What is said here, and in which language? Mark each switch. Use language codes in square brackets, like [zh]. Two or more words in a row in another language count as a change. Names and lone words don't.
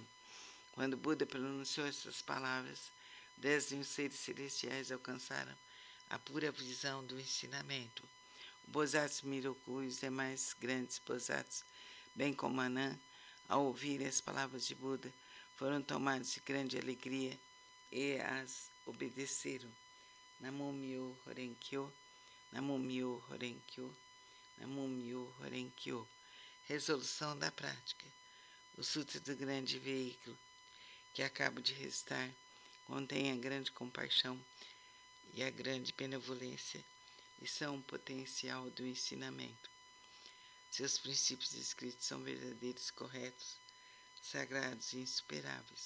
[pt] Quando Buda pronunciou essas palavras, 10 mil seres celestiais alcançaram a pura visão do ensinamento. O Bosatsu Miroku e os demais grandes Bosatsus, bem como Anand, ao ouvirem as palavras de Buda, foram tomados de grande alegria e as obedeceram. [ja] Namo Myo Horenkyo, Namo Myo Horenkyo, Namo Myo Horenkyo. [pt] Resolução da prática. O Sutra do Grande Veículo, que acabo de recitar, contém a grande compaixão e a grande benevolência e são um potencial do ensinamento. Seus princípios escritos são verdadeiros, corretos, sagrados e insuperáveis.